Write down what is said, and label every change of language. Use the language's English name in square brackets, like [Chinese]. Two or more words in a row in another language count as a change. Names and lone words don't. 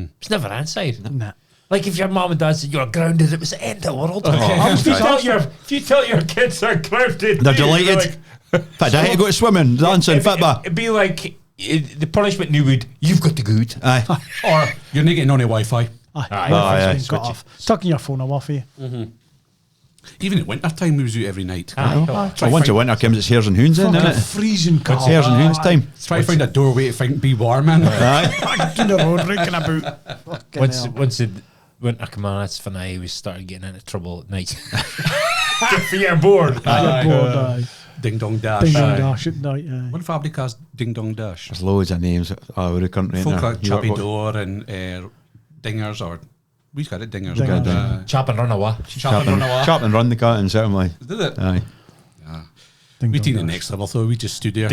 [English] It's never inside. Nah. Like if your mum and dad said you're grounded, it was the end of the world. Okay. If you tell your kids are grounded, They're you're delighted. In fact, I had to go to swimming, dancing, football. It'd be like the punishment new would, you've got to go out. Aye. Or You're not getting on the Wi-Fi. Aye. Aye. Wi-Fi's Aye, been cut off. Tucking your phone away for you. Even at winter time, we was out every night. Aye. Well, once the winter comes, it's hairs and hoons, then, Fucking isn't it? freezing cold. It's hairs and hoons time. Try to find a doorway to be warm, man. Aye. To the road, raking about. Fucking hell. once the winter come on, that's when I was started getting into trouble at night. If you're bored. You're bored, aye. Ding Dong Dash. Ding dong Aye. dash at night, aye. What fabric has Ding Dong Dash? There's loads of names all over the country. Folk isn't there? like Chappy Door and Dingers, or we've got it, Dingers. Dingers, but, Chop and run away. Chop and run away. Chop and run the curtain, certainly. Did it? Aye. Ding We dong seen the dash. next level, though. We just stood there.